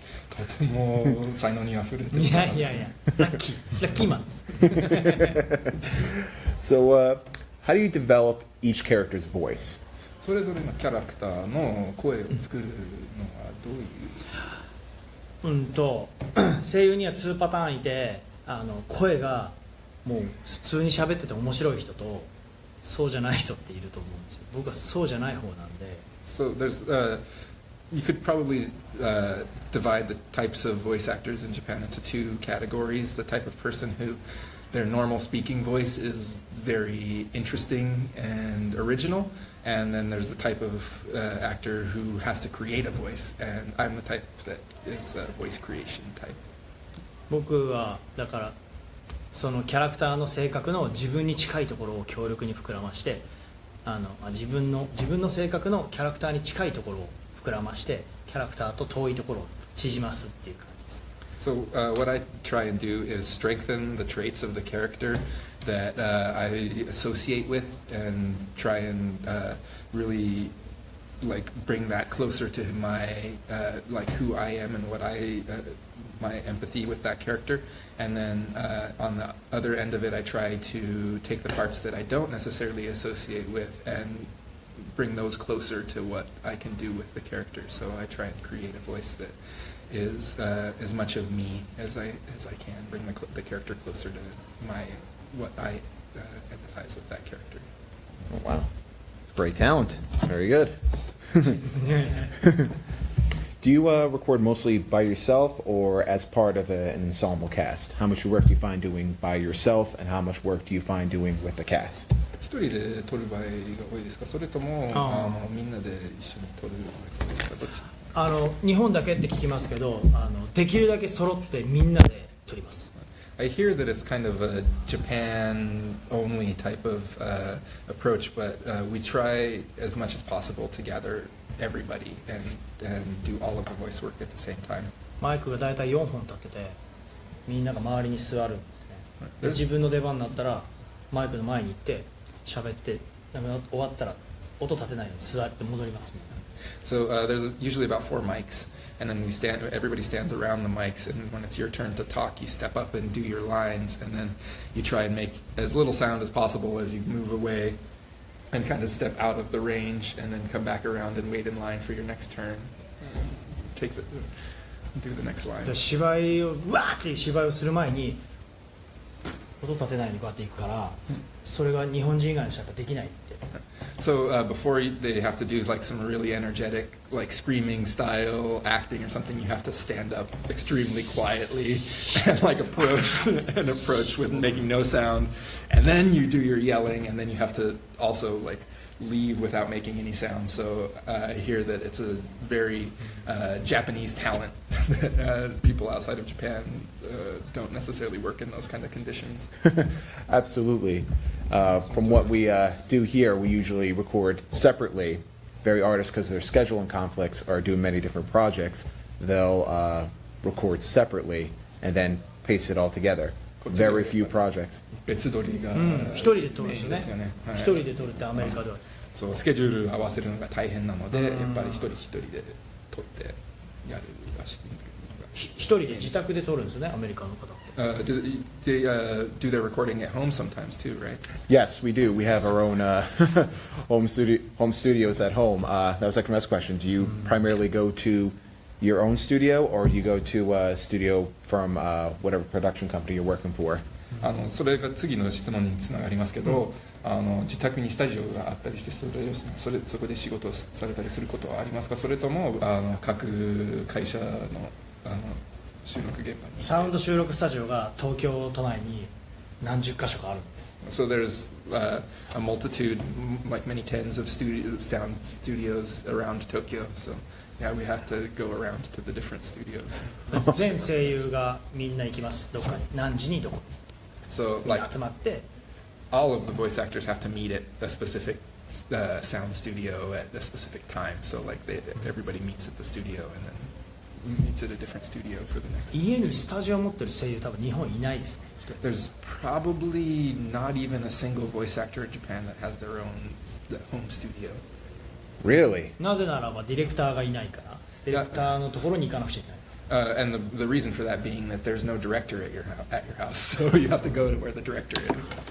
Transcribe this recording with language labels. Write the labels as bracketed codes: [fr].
[ja] とても才能にあふれてる。いやいやいや、ラッキーマンです。 [en] So, how do you develop each character's voice? [ja] それぞれのキャラクターの声を作るのはどういう？声優には2パターンいて、声がもう普通に喋ってて面白い人とそうじゃない人っていると思うんですよ。僕はそうじゃない方なんで。 [en] So there's you could probably divide the types of voice actors in Japan into two categories. The type of person who their normal speaking voice is very interesting and original, and then there's the type of actor who has to create a voice, and I'm the type that is a voice creation type. [ja] 僕はだからそのキャラクターの性格の自分に近いところを強力に膨らまして自分の性格のキャラクターに近いところを膨らましてキャラクターと遠いところを縮ますっていう感じです。 [en] So what I try and do is strengthen the traits of the character that I associate with, and try and really like bring that closer to my like who I am and what my empathy with that character. And then on the other end of it, I try to take the parts that I don't necessarily associate with and bring those closer to what I can do with the character. So I try and create a voice that is as much of me as I can, bring the character closer to what I empathize with that character. Oh, wow. Great talent. Very good. Do you record mostly by yourself or as part of an ensemble cast? How much work do you find doing by yourself, and how much work do you find doing with the cast? [ja] 一人で撮る場合が多いですか？それともみんなで一緒に撮る場合ですか？どっち？日本だけって聞きますけど、できるだけ揃ってみんなで撮ります。 [en] I hear that it's kind of a Japan-only type of approach, but we try as much as possible to gather everybody and do all of the voice work at the same time. [ja] マイクがだいたい4本立ってて、みんなが周りに座るんですね。で自分の出番になったらマイクの前に行って喋って、終わったら音立てないように座って戻ります。 [en] So there's usually about 4 mics, and then everybody stands around the mics, and when it's your turn to talk, you step up and do your lines, and then you try and make as little sound as possible as you move away and kind of step out of the range, and then come back around and wait in line for your next turn. Do the next line. [ja] 芝居をわーって芝居をする前に音立てないようにこうやっていくから、それが日本人以外の人はやっぱできないって。 [en] So before they have to do like some really energetic, like screaming style acting or something, you have to stand up extremely quietly and like approach with making no sound, and then you do your yelling, and then you have to also like leave without making any sound. So I hear that it's a very Japanese talent that people outside of Japan don't necessarily work in those kind of conditions. Absolutely. From what we do here, we usually record separately. Very artists, because their scheduling conflicts are doing many different projects, they'll record separately and then paste it all together. Very few projects. [ja] 別撮りが一人で撮るんですよね。一人で撮るってアメリカでは。そうスケジュール合わせるのが大変なので、やっぱり一人で撮ってやるらしい。一人で自宅で撮るんですよね、アメリカの方って。 [en] Do their recording at home sometimes too, right? Yes, we do. We have our own home studios at home. That was like my next question. Do you primarily go to your own studio, or do you go to a studio from whatever production company you're working for? [ja] それが次の質問につながりますけど、自宅にスタジオがあったりしてそこで仕事をされたりすることはありますか？それとも各会社の収録現場にサウンド収録スタジオが東京都内に何十箇所かあるんです。 [en] So there's a multitude, like many tens of sound studios around Tokyo. So yeah, we have to go around to the different studios. [ja] 全声優がみんな行きます。どこかに何時にどこに。 [en] So [ja] みんな集まって。 [en] all of the voice actors have to meet at a specific sound studio at a specific time. So like everybody meets at the studio and then meets at a different studio for the next. [ja] 家にスタジオを持ってる声優多分日本いないですね。 [en] There's probably not even a single voice actor in Japan that has their own home studio. Really? [ja] なぜならばディレクターがいないから、ディレクターのところに行かなくちゃいけない。 [en] And the reason for that being that there's no director at your house, so you have to go to where the director is.